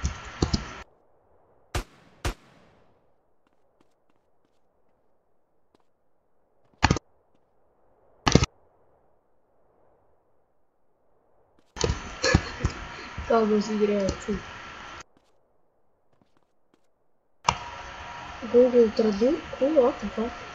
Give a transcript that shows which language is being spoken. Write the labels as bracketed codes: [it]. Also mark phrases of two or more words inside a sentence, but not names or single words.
[lv] Kā būs viņa reakcija? Google Tradutor? Ko? [en] What the fuck?